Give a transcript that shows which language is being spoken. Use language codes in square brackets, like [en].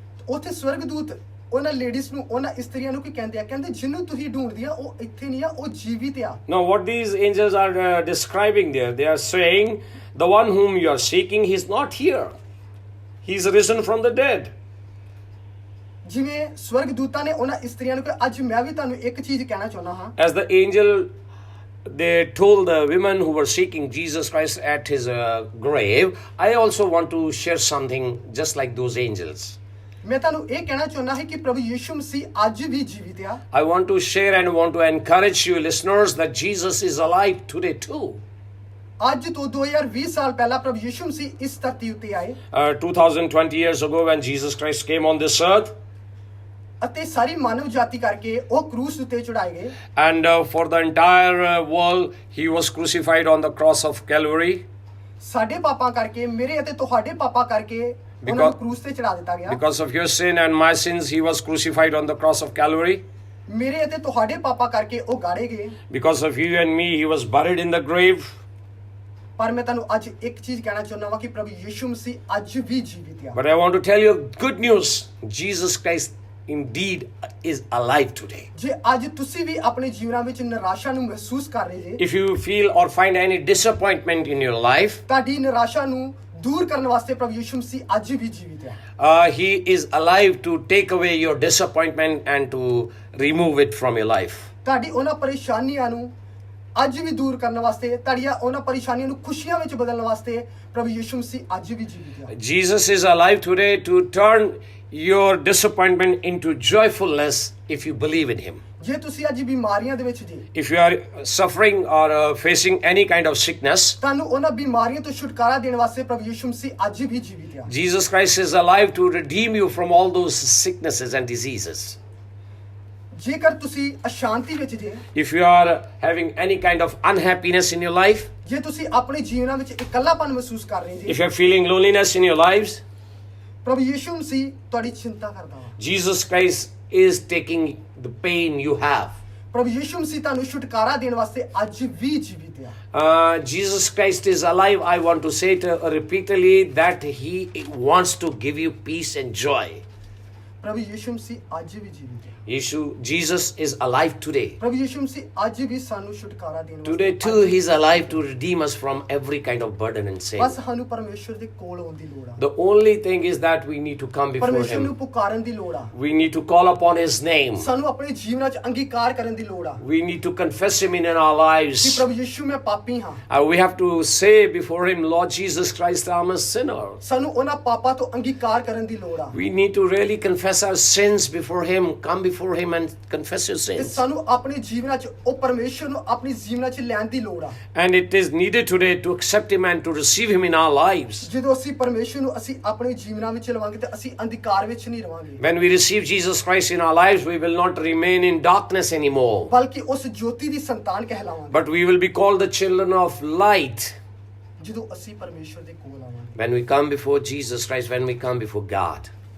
[pa] ਉੱਥੇ ਸਵਰਗਦੂਤ ਉਹਨਾਂ ਲੇਡੀਜ਼ ਨੂੰ, ਉਹਨਾਂ ਇਸਤਰੀਆਂ ਨੂੰ ਕੀ ਕਹਿੰਦੇ ਆ? ਕਹਿੰਦੇ ਜਿਹਨੂੰ ਤੁਸੀਂ ਢੂੰਡਦੇ ਆ ਉਹ ਇੱਥੇ ਨਹੀਂ ਆ, ਉਹ ਜੀਵਿਤ ਆ। [en] Now what these angels are describing there, they are saying the one whom you are seeking, he is not here. He is risen from the dead. [pa] ਜਿਵੇਂ ਸਵਰਗਦੂਤਾਂ ਨੇ ਉਹਨਾਂ ਇਸਤਰੀਆਂ ਨੂੰ ਕਿਹਾ, ਅੱਜ ਮੈਂ ਵੀ ਤੁਹਾਨੂੰ ਇੱਕ ਚੀਜ਼ ਕਹਿਣਾ ਚਾਹੁੰਦਾ ਹਾਂ। [en] As the angel, they told the women who were seeking Jesus Christ at his grave, I also want to share something just like those angels. [pa] ਮੈਂ ਤੁਹਾਨੂੰ ਇਹ ਕਹਿਣਾ ਚਾਹੁੰਦਾ ਹਾਂ ਕਿ ਪ੍ਰਭੂ ਯਿਸੂ ਮਸੀਹ ਅੱਜ ਵੀ ਜੀਵਿਤ ਆ। [en] I want to share and want to encourage you listeners that Jesus is alive today too. [pa] ਅੱਜ ਤੋਂ 2020 ਸਾਲ ਪਹਿਲਾਂ ਪ੍ਰਭੂ ਯਿਸੂ ਮਸੀਹ ਇਸ ਧਰਤੀ ਉੱਤੇ ਆਏ [en] 2020 years ago when Jesus Christ came on this earth, [pa] ਅਤੇ ਸਾਰੀ ਮਾਨਵ ਜਾਤੀ ਕਰਕੇ ਉਹ ਕਰੂਸ ਉੱਤੇ ਚੜਾਏ ਗਏ। [en] and for the entire world he was crucified on the cross of Calvary. [pa] ਸਾਡੇ ਪਾਪਾਂ ਕਰਕੇ, ਮੇਰੇ ਅਤੇ ਤੁਹਾਡੇ ਪਾਪਾਂ ਕਰਕੇ ਉਹਨਾਂ ਨੂੰ ਕਰੂਸ ਤੇ ਚੜਾ ਦਿੱਤਾ ਗਿਆ। [en] Because of your sin and my sins he was crucified on the cross of Calvary. [pa] ਮੇਰੇ ਅਤੇ ਤੁਹਾਡੇ ਪਾਪਾਂ ਕਰਕੇ ਉਹ ਗਾੜੇ ਗਏ। [en] Because of you and me he was buried in the grave. [pa] ਪਰ ਮੈਂ ਤੁਹਾਨੂੰ ਅੱਜ ਇੱਕ ਚੀਜ਼ ਕਹਿਣਾ ਚਾਹੁੰਦਾ ਹਾਂ ਕਿ ਪ੍ਰਭੂ ਯਿਸੂ ਮਸੀਹ ਅੱਜ ਵੀ ਜੀਵਿਤ ਆ। [en] But I want to tell you good news. Jesus Christ indeed is alive today. [pa] ਜੇ ਅੱਜ ਤੁਸੀਂ ਵੀ ਆਪਣੇ ਜੀਵਨਾਂ ਵਿੱਚ ਨਿਰਾਸ਼ਾ ਨੂੰ ਮਹਿਸੂਸ ਕਰ ਰਹੇ ਜੇ, [en] If you feel or find any disappointment in your life, [pa] ਤੁਹਾਡੀ ਨਿਰਾਸ਼ਾ ਨੂੰ ਦੂਰ ਕਰਨ ਵਾਸਤੇ ਪ੍ਰਭੂ ਯਿਸੂ ਮਸੀਹ ਅੱਜ ਵੀ ਜੀਵਿਤ ਹੈ। [en] he is alive to take away your disappointment and to remove it from your life. [pa] ਤੁਹਾਡੀ ਉਹਨਾਂ ਪਰੇਸ਼ਾਨੀਆਂ ਨੂੰ ਅੱਜ ਵੀ ਦੂਰ ਕਰਨ ਵਾਸਤੇ, ਤੁਹਾਡੀਆਂ ਉਹਨਾਂ ਪਰੇਸ਼ਾਨੀਆਂ ਨੂੰ ਖੁਸ਼ੀਆਂ ਵਿੱਚ ਬਦਲਣ ਵਾਸਤੇ ਪ੍ਰਭੂ ਯਿਸੂ ਮਸੀਹ ਅੱਜ ਵੀ ਜੀਵਿਤ ਹੈ। [en] Jesus is alive today to turn your disappointment into joyfulness if you believe in him. [pa] ਜੇ ਤੁਸੀਂ ਅੱਜ ਬਿਮਾਰੀਆਂ ਦੇ ਵਿੱਚ ਜੀ, [en] If you are suffering or facing any kind of sickness, [pa] ਤੁਹਾਨੂੰ ਉਹਨਾਂ ਬਿਮਾਰੀਆਂ ਤੋਂ ਛੁਟਕਾਰਾ ਦੇਣ ਵਾਸਤੇ ਪ੍ਰਭੂ ਯਿਸੂ ਮਸੀਹ ਅੱਜ ਵੀ ਜੀਵਿਤ ਹੈ। [en] Jesus Christ is alive to redeem you from all those sicknesses and diseases. [pa] ਜੇਕਰ ਤੁਸੀਂ ਅਸ਼ਾਂਤੀ ਵਿੱਚ ਜੇ, [en] If you are having any kind of unhappiness in your life, [pa] ਜੇ ਤੁਸੀਂ ਆਪਣੇ ਜੀਵਨਾਂ ਵਿੱਚ ਇਕੱਲਾਪਨ ਮਹਿਸੂਸ ਕਰ ਰਹੇ ਜੀ, [en] if you are feeling loneliness in your lives, [pa] ਪ੍ਰਭੂ ਯਿਸੂ ਮਸੀਹ ਤੁਹਾਡੀ ਚਿੰਤਾ ਕਰਦਾ ਵਾ। [en] Jesus Christ is taking the pain you have. [pa] ਪ੍ਰਭੂ ਯਿਸੂ ਮਸੀਹ ਤੁਹਾਨੂੰ ਛੁਟਕਾਰਾ ਦੇਣ ਵਾਸਤੇ ਅੱਜ ਵੀ ਜੀਵਿਤ ਹੈ। [en] Jesus Christ is alive. I want to say it repeatedly that he wants to give you peace and joy. [pa] ਪ੍ਰਭੂ ਯਿਸੂ ਮਸੀਹ ਅੱਜ ਵੀ ਜੀਵਿਤ ਹੈ। [en] Jesus is alive today. [pa] ਪ੍ਰਭੂ ਯਿਸੂ ਮਸੀਹ ਅੱਜ ਵੀ ਸਾਨੂੰ ਛੁਟਕਾਰਾ ਦੇਣ [en] Today too he is alive to redeem us from every kind of burden and sin. [pa] ਬਸ ਸਾਨੂੰ ਪਰਮੇਸ਼ਰ ਦੇ ਕੋਲ ਆਉਣ ਦੀ ਲੋੜ ਆ। [en] The only thing is that we need to come before [pa] ਪਰਮੇਸ਼ਰ ਨੂੰ [en] him. [pa] ਪੁਕਾਰਨ ਦੀ ਲੋੜ ਆ। [en] We need to call upon his name. [pa] ਸਾਨੂੰ ਆਪਣੇ ਜੀਵਨਾਂ 'ਚ ਅੰਗੀਕਾਰ ਕਰਨ ਦੀ ਲੋੜ ਆ [en] We need to confess him in our [pa] ਕਿ [en] lives. [pa] ਪ੍ਰਭੂ ਯਿਸੂ ਮੈਂ ਪਾਪੀ ਹਾਂ। [en] We have to say before him, Lord Jesus Christ, I'm a sinner. [pa] ਸਾਨੂੰ ਉਹਨਾਂ ਪਾਪਾਂ ਤੋਂ ਅੰਗੀਕਾਰ ਕਰਨ ਦੀ ਲੋੜ ਆ। [en] We need to really confess our sins before him. Come before him and confess your [pa] ਤੇ [en] sins. [pa] ਸਾਨੂੰ ਆਪਣੇ ਜੀਵਨਾਂ 'ਚ ਉਹ ਪਰਮੇਸ਼ਰ ਨੂੰ ਆਪਣੀ ਜੀਵਨਾਂ 'ਚ ਲੈਣ ਦੀ ਲੋੜ ਆ। [en] And it is needed today to accept him and to receive him in our lives. [pa] ਜਦੋਂ ਅਸੀਂ ਪਰਮੇਸ਼ਰ ਨੂੰ ਅਸੀਂ ਆਪਣੇ ਜੀਵਨਾਂ ਵਿੱਚ ਲਵਾਂਗੇ ਤੇ ਅਸੀਂ ਅੰਧਕਾਰ ਵਿੱਚ ਨਹੀਂ ਰਵਾਂਗੇ, [en] When we receive Jesus Christ in our lives, we will not remain in darkness anymore, [pa] ਬਲਕਿ ਉਸ ਜੋਤੀ ਦੀ ਸੰਤਾਨ ਕਹਿਲਾਵਾਂਗੇ। [en] but we will be called the children of light. [pa] ਜਦੋਂ ਅਸੀਂ ਪਰਮੇਸ਼ਰ ਦੇ ਕੋਲ ਆਵਾਂਗੇ, [en] When we come before Jesus Christ, when we come before God.